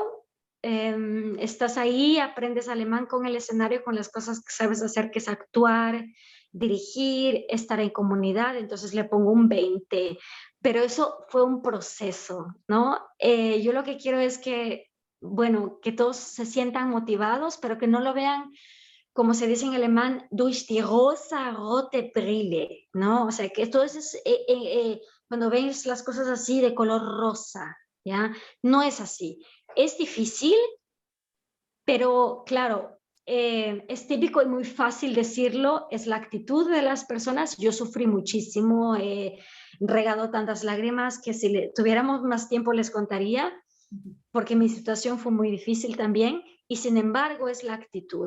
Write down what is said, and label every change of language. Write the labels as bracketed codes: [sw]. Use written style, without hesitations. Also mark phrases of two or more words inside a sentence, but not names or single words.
[es] Estás ahí, aprendes alemán con el escenario, con las cosas que sabes hacer, que es actuar, dirigir, estar en comunidad, entonces le pongo un 20. Pero eso fue un proceso, ¿no? Yo lo que quiero es que, bueno, que todos se sientan motivados, pero que no lo vean, como se dice en alemán, [de] durch die rosa-rote Brille, [es] ¿no? O sea, que todo eso es, cuando ves las cosas así de color rosa, ¿ya? No es así. Es difícil, pero claro, es típico y muy fácil decirlo, es la actitud de las personas. Yo sufrí muchísimo, he regado tantas lágrimas que si tuviéramos más tiempo les contaría, porque mi situación fue muy difícil también, y sin embargo es la actitud.